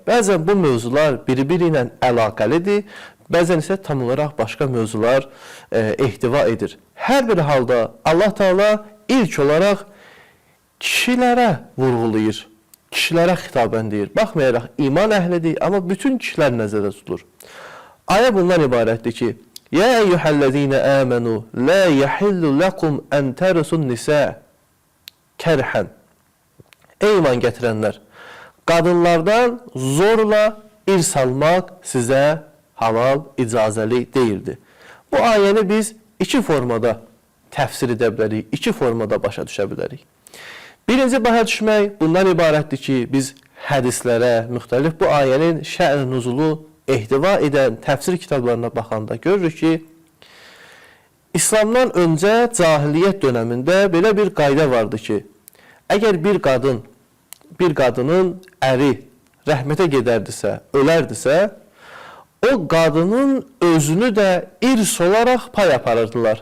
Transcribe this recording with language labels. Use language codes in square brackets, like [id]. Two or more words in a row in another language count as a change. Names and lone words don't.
[az] Bəzən bu mövzular biri-biri ilə əlaqəlidir, bəzən isə tam olaraq başqa mövzular ehtiva edir. Hər bir halda Allah Teala ilk olaraq kişilərə vurğulayır, kişilərə xitaben deyir. Baxmayaraq iman əhlidir, amma bütün kişilər nəzərdə tutulur. Ayə bundan ibarətdir ki, [ar] يا أيها الذين آمنوا لا يحل لكم أن ترثوا النساء كرها. [az] Ey iman gətirənlər, qadınlardan zorla irs almaq sizə halal, icazəli deyildir. Bu ayəni biz iki formada təfsir edə bilərik, iki formada başa düşə bilərik. Birinci başa düşmək bundan ibarətdir ki, biz hədislərə, müxtəlif bu ayənin şə'n nuzulu ehtiva edən təfsir kitablarına baxanda görürük ki, İslamdan öncə cahiliyyət dönəmində belə bir qayda vardı ki, əgər bir qadının əri rəhmətə gedərdisə, ölərdisə, o qadının özünü də irs olaraq pay aparırdılar.